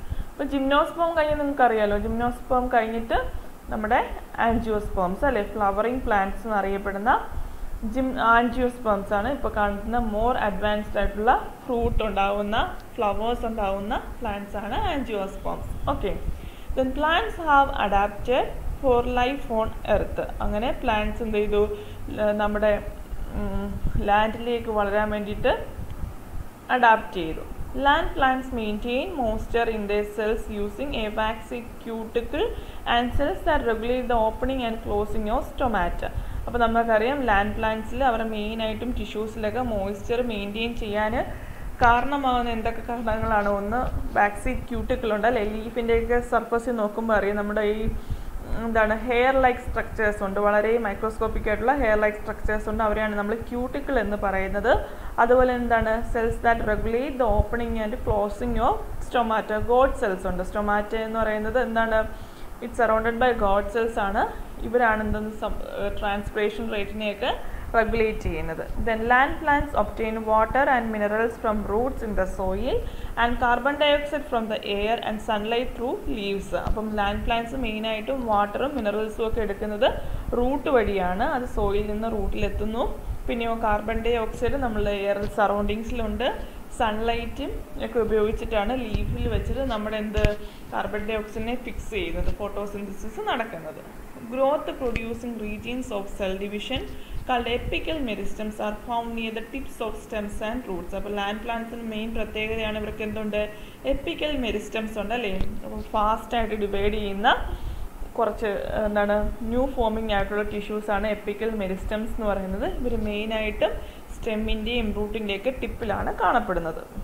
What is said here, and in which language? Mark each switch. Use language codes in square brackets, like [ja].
[ml] അപ്പോൾ ജിംനോസ്പേം കഴിഞ്ഞ് നിങ്ങൾക്ക് അറിയാലോ, ജിംനോസ്പേം കഴിഞ്ഞിട്ട് നമ്മുടെ ആൻജിയോസ്പേംസ് അല്ലെ, ഫ്ലവറിങ് പ്ലാന്റ്സ് എന്നറിയപ്പെടുന്ന ആൻജിയോസ്പേംസ് ആണ് ഇപ്പോൾ കാണുന്ന മോർ അഡ്വാൻസ്ഡ് ആയിട്ടുള്ള ഫ്രൂട്ട് ഉണ്ടാവുന്ന, ഫ്ലവേഴ്സ് ഉണ്ടാവുന്ന പ്ലാന്റ്സ് ആണ് angiosperms. Okay. [en] Then plants have adapted for life on earth. [ml] അങ്ങനെ പ്ലാന്റ്സ് എന്ത് ചെയ്തു, നമ്മുടെ ലാൻഡിലേക്ക് വളരാൻ വേണ്ടിയിട്ട് അഡാപ്റ്റ് ചെയ്തു. [en] Land plants maintain moisture in their cells using a waxy cuticle and cells that regulate the opening and closing of stomata. [ml] അപ്പോൾ നമുക്കറിയാം land പ്ലാന്റ്സിൽ അവരുടെ മെയിനായിട്ടും ടിഷ്യൂസിലൊക്കെ മോയ്സ്ചർ മെയിൻറ്റെയിൻ ചെയ്യാൻ കാരണമാകുന്ന എന്തൊക്കെ കാരണങ്ങളാണ്? ഒന്ന് ബാക്സീഡ് ക്യൂട്ടിക്കിളുണ്ട് അല്ലേ, ലീഫിൻ്റെയൊക്കെ സർഫസിൽ നോക്കുമ്പോൾ അറിയാം നമ്മുടെ ഈ ഹെയർ ലൈക്ക് സ്ട്രക്ചേഴ്സ് ഉണ്ട്, വളരെ മൈക്രോസ്കോപ്പിക് ആയിട്ടുള്ള ഹെയർ ലൈക്ക് സ്ട്രക്ചേഴ്സ് ഉണ്ട്, അവരെയാണ് നമ്മൾ ക്യൂട്ടിക്കിൾ എന്ന് പറയുന്നത്. [en] അതുപോലെ cells that regulate the opening and closing of stomata. Guard cells ഉണ്ട്. Stomata [ml] എന്ന് പറയുന്നത് [en] It's surrounded by guard cells ആണ്. [ml] ഇവരാണ് ട്രാൻസ്പിറേഷൻ റേറ്റിനെയൊക്കെ റെഗുലേറ്റ് ചെയ്യുന്നത്. [en] Then land plants obtain water and minerals from roots in the soil and carbon dioxide from the air and sunlight through leaves. [ml] അപ്പം land plants മെയിനായിട്ടും വാട്ടറും മിനറൽസും ഒക്കെ എടുക്കുന്നത് root വഴിയാണ്. അത് സോയിൽ നിന്ന് റൂട്ടിലെത്തുന്നു. പിന്നെയോ കാർബൺ ഡൈ ഓക്സൈഡ് നമ്മളുടെ എയർ സറൗണ്ടിങ്സിലുണ്ട്. സൺലൈറ്റും ഒക്കെ ഉപയോഗിച്ചിട്ടാണ് ലീഫിൽ വെച്ചിട്ട് നമ്മുടെ കാർബൺ ഡൈ ഓക്സൈഡിനെ ഫിക്സ് ചെയ്യുന്നത്, ഫോട്ടോസിന്തസിസ് നടക്കുന്നത്. [en] Growth producing regions of cell division called apical meristems are found near the tips of stems and roots. [ml] അപ്പോൾ ലാൻഡ് പ്ലാന്റ്സിന് മെയിൻ പ്രത്യേകതയാണ് ഇവർക്ക് എപ്പിക്കൽ മെരിസ്റ്റംസ് ഉണ്ട് അല്ലേ, ഫാസ്റ്റായിട്ട് ഡിവൈഡ് ചെയ്യുന്ന കുറച്ച് ന്യൂ ഫോമിങ് ആയിട്ടുള്ള ടിഷ്യൂസാണ് എപ്പിക്കൽ മെരിസ്റ്റംസ് എന്ന് പറയുന്നത്. ഇവർ മെയിനായിട്ടും സ്റ്റെമ്മിൻ്റെയും റൂട്ടിൻ്റെയൊക്കെ ടിപ്പിലാണ് കാണപ്പെടുന്നത്.